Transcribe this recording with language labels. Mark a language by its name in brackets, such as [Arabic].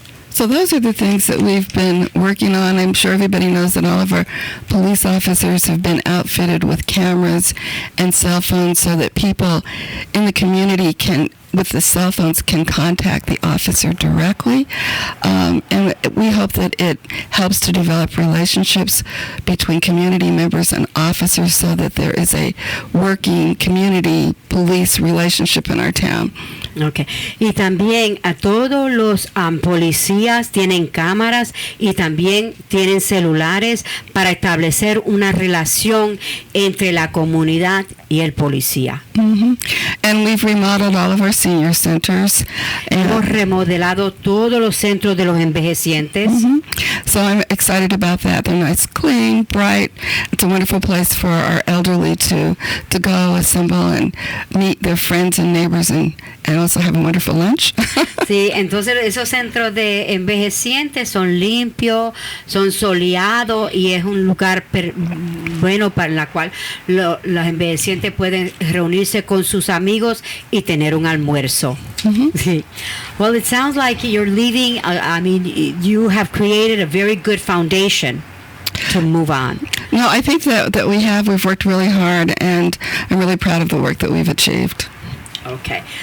[English] So those are the things that we've been working on. I'm sure everybody knows that all of our police officers have been outfitted with cameras and cell phones so that people in the community with the cell phones can contact the officer directly. And we hope that it helps to develop relationships between community members and officers so that there is a working community police relationship in our town. Okay. [Spanish] Y también a todos los policías tienen cámaras y también tienen celulares para establecer una relación entre la comunidad y el policía. Mm-hmm. [English] And we've remodeled all of our senior centers. [Spanish] Hemos remodelado todos los centros de los envejecientes. Mm-hmm. [English] So I'm excited about that. They're nice, clean, bright. It's a wonderful place for our elderly to go, assemble, and meet their friends and neighbors and also have a wonderful lunch. [Spanish] Sí, entonces esos centros de envejecientes son limpios, son soleados, y es un lugar bueno para la cual los envejecientes pueden reunirse con sus amigos y tener un almuerzo. Mm-hmm. Sí. [English] Well, it sounds like you're leaving, you have created a very good foundation to move on. No, I think that we've worked really hard, and I'm really proud of the work that we've achieved. Okay.